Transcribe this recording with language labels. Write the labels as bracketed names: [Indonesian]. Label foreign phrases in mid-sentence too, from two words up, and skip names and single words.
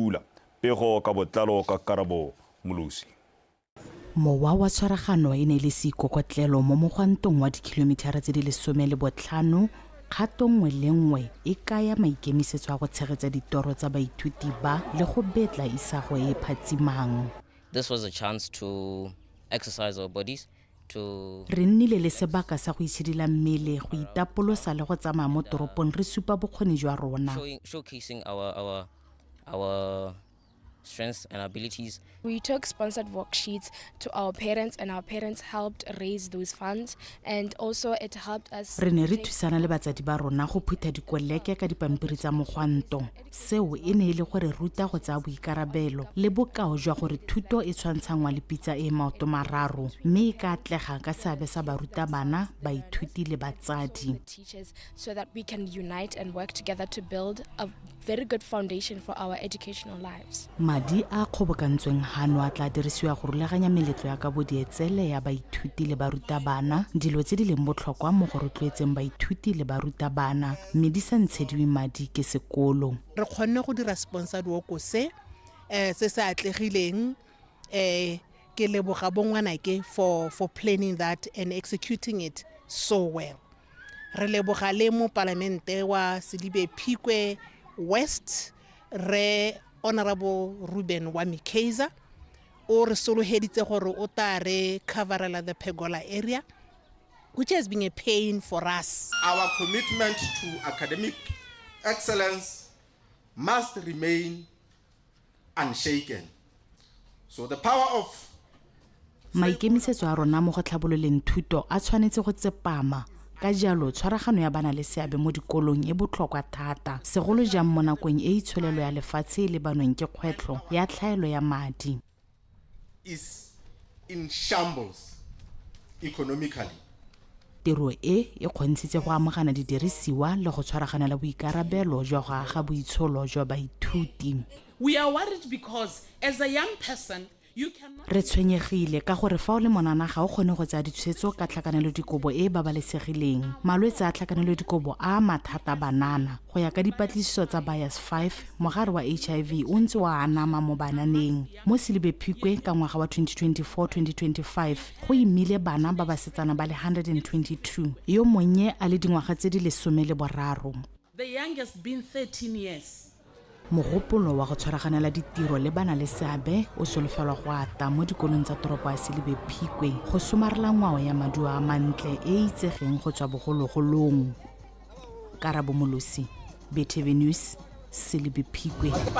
[Tswana] Pego ka botlalo ka Karabo Molusi. mowa wa tshwaragano e ne le seikokotlelo mo mogwantong wa dikilomitara tse di 15 kgato nngwe le nngwe e kaya maikemisetso a go tshegetsa ditoro tsa baithuti ba le go betla isago e phatsimang. [English] This was a chance to exercise our bodies, to [Tswana] re nnile le sebaka sa go itshidila mmele go itapolosa le go tsamaya mo toropong re supa bokgoni jwa rona. [English] showcasing our strengths and abilities. We took sponsored worksheets to our parents, and our parents helped raise those funds, and also it helped us. [Tswana] Re ne re thusana le batsadi ba rona go phutha dikoleke ka dipampiri tsa mogwanto. Seo e ne le gore ruta go tsa boikarabelo le bokao jwa gore thuto e tshwantshangwa le pitsa e maoto mararo mme e ka atlega ka seabe sa barutabana baithuti le batsadi. [English] So that we can unite and work together to build a very good foundation for our educational lives. [Tswana] Madi a kgobokantsweng hano a tla dirisiwa go rulaganya meletlo ya ka bodietsele ya baithuti le barutabana, dilo tse di leng botlhokwa mo go rotloetseng baithuti le barutabana mme di sa ntshediwe madi ke sekolo. Re kgonne go dira [English] sponsored work [Tswana] se sa atlegileng ke leboga bongwanake [English] for planning that and executing it so well. [Tswana] Re leboga le mo parlamente wa Silibe Phikwe West re Honorable Ruben Wamikeza o re soloheditse gore o ta re coverela [English] the Pegola area, which has been a pain for us. Our commitment to academic excellence must remain unshaken. So the power of [Tswana] maikemisetso a rona mo go tlhabololeng thuto a tshwanetse go tsepama. Ka jalo tshwaragano ya bana le seabe mo dikolong e botlhokwa thata segolo jang mo nakong e itsholelo ya lefatshe le banweng ke kgwetlho ya tlhaelo ya madi. [English] Is in shambles economically. [Tswana] Tiro e kgontshitse go amogana didirisiwa le go tshwaragana la boikarabelo jwa go aga boitsholo jwa baithuti. [English] We are worried because as a young person [Tswana] re tshwenyegile ka gore fa o le monana ga o kgone go tsaya ditshwetso ka tlhakanelo dikobo e babalesegileng. Malwetse a tlhakanelo dikobo a mathata banana go ya ka dipatlisiso tsa Bias 5 mogare wa HIV o ntse wa anama mo bananeng. Mo Silibe Phikwe ka ngwaga wa 2024-2025 go imile bana ba ba setsana ba le 122 yo monnye a le dingwaga tse di 13. [English] The youngest been 13 years. [Tswana] Mogopolo wa go tshwaraganela ditiro le bana le seabe o solofelwa go ata mo dikolong tsa toropo ya Silibe Phikwe go somarela ngwao ya maduo a mantle e itsegeng go tswa bogologolong. Karabo Molosi, BTV News, Silibe Phikwe.